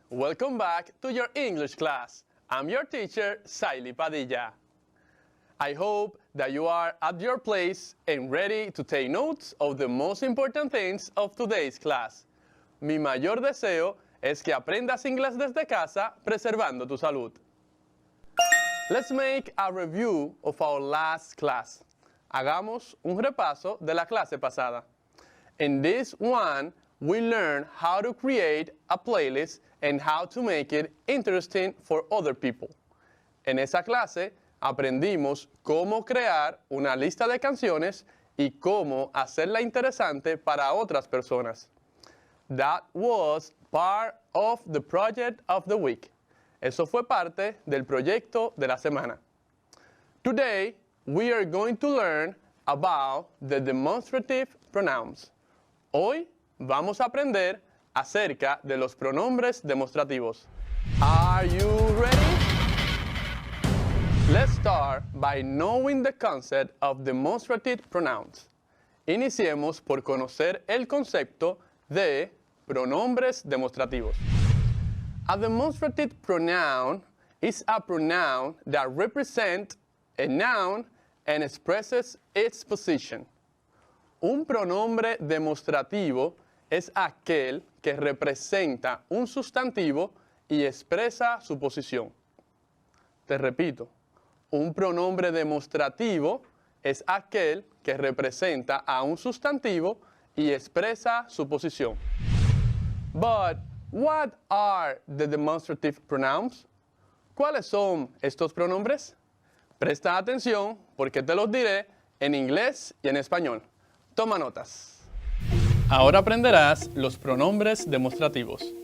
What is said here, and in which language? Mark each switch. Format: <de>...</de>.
<en>Welcome back to your English class. I'm your teacher, Saily Padilla. I hope that you are at your place and ready to take notes of the most important things of today's class.</en> <es>Mi mayor deseo es que aprendas inglés desde casa, preservando tu salud.</es> <en>Let's make a review of our last class.</en> <es>Hagamos un repaso de la clase pasada.</es> <en>In this one, we learned how to create a playlist and how to make it interesting for other people.</en> <es>En esa clase, aprendimos cómo crear una lista de canciones y cómo hacerla interesante para otras personas.</es> <en>That was part of the project of the week.</en> <es>Eso fue parte del proyecto de la semana.</es> <en>Today, we are going to learn about the demonstrative pronouns.</en> <es>Hoy vamos a aprender acerca de los pronombres demostrativos.</es> <en>Are you ready? Let's start by knowing the concept of demonstrative pronouns.</en> <es>Iniciemos por conocer el concepto de pronombres demostrativos.</es> <en>A demonstrative pronoun is a pronoun that represents a noun and expresses its position.</en> <es>Un pronombre demostrativo es aquel que representa un sustantivo y expresa su posición. Te repito. Un pronombre demostrativo es aquel que representa a un sustantivo y expresa su posición.</es> <en>But what are the demonstrative pronouns?</en> <es>¿Cuáles son estos pronombres? Presta atención porque te los diré en inglés y en español. Toma notas. Ahora aprenderás los pronombres demostrativos.</es>